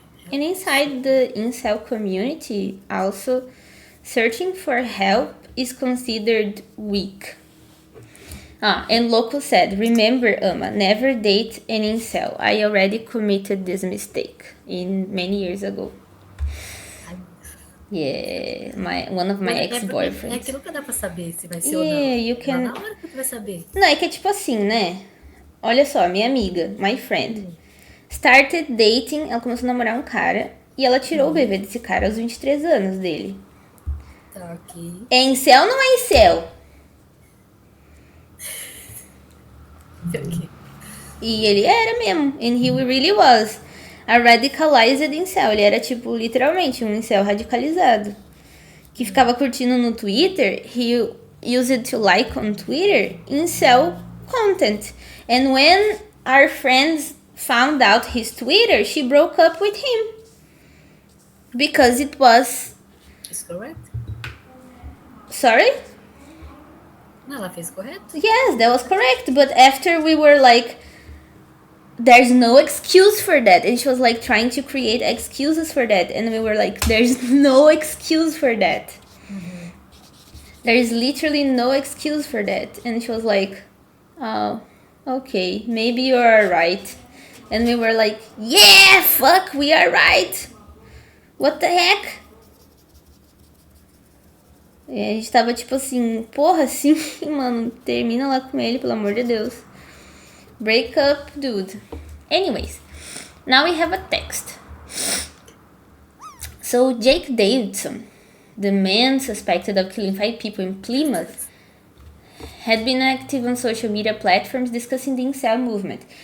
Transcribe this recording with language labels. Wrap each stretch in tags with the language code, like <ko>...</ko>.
<en>And inside the incel community, also, searching for help is considered weak. And Loco said, remember, Ama, never date an incel. I already committed this mistake many years ago. Yeah, one of my ex-boyfriends.</en> <pt>É que nunca dá pra saber se vai ser ou não.</pt> <en>You can...</en> <pt>Na hora que tu vai saber. Não, é que é tipo assim, né? Olha só, minha amiga,</pt> <en>my friend, started dating,</en> <pt>ela começou a namorar um cara e ela tirou o bebê desse cara aos 23 anos dele. Tá, ok. É incel ou não é incel?</pt> <en>Okay.</en> <pt>E ele era mesmo,</pt> <en>and he really was a radicalized incel.</en> <pt>Ele era tipo, literalmente, um incel radicalizado. Que ficava curtindo no Twitter,</pt> <en>he used to like on Twitter incel content. And when our friends found out his Twitter, she broke up with him. Because it was... Is correct? Sorry?</en> <pt>Não, ela fez correto?</pt> <en>Yes, that was correct. But after we were like, there's no excuse for that. And she was like trying to create excuses for that. And we were like, there's no excuse for that. There is literally no excuse for that. And she was like, oh, okay, maybe you are right. And we were like, yeah, fuck, we are right. What the heck?</en> <pt>E a gente tava tipo assim, porra, sim, mano, termina lá com ele, pelo amor de Deus.</pt> <en>Break up, dude. Anyways, now we have a text. So Jake Davidson, the man suspected of killing 5 people in Plymouth, had been active on social media platforms discussing the incel movement.</en>